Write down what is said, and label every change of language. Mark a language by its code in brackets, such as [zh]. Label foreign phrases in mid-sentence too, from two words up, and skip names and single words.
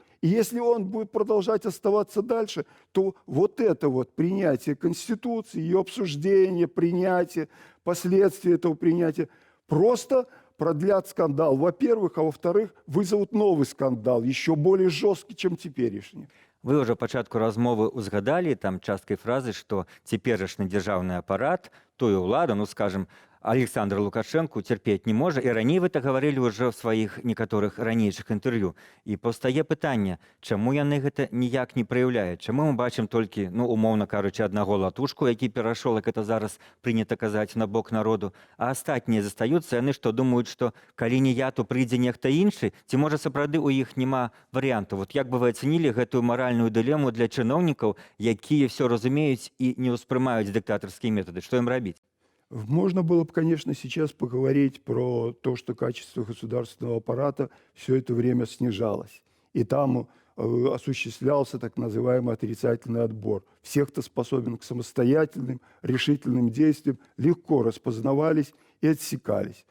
[ru] И если он будет продолжать оставаться дальше, то вот это вот принятие Конституции, ее обсуждение, принятие, последствия этого принятия просто продлят скандал, во-первых, а во-вторых, вызовут новый скандал, еще более жесткий, чем теперешний. [be] Вы ўжо пачатку размовы ўзгадалі там часткай фразы, што цяперашні дзяржаўны апарат, тую ўладу, [ru] ну скажем, Александр Лукашенко терпеть не может. И ранее вы это говорили уже в своих некоторых ранейших интервью. [be] И постае пытанне, чаму яны гэта ніяк не праяўляюць? Чаму мы бачым толькі, ну, умоўна кажучы, аднаго латушку, які перайшоў, як это зараз прынята казаць, на бок народу, а астатнія застаюцца, яны што думаюць, што калі не я, то прыйдзе нехта іншы, ці можа сапраўды у іх няма варыянту? Вот як бы вы ацэнілі гэтую маральную дылему для чыноўнікаў, якія все разумеюць і не ўспрымаюць дыктатарскія метады? Што ім рабіць? [ru] Можно было бы, конечно, сейчас поговорить про то, что качество государственного аппарата все это время снижалось. И там осуществлялся так называемый отрицательный отбор. Всех, кто способен к самостоятельным, решительным действиям, легко распознавались и отсекались.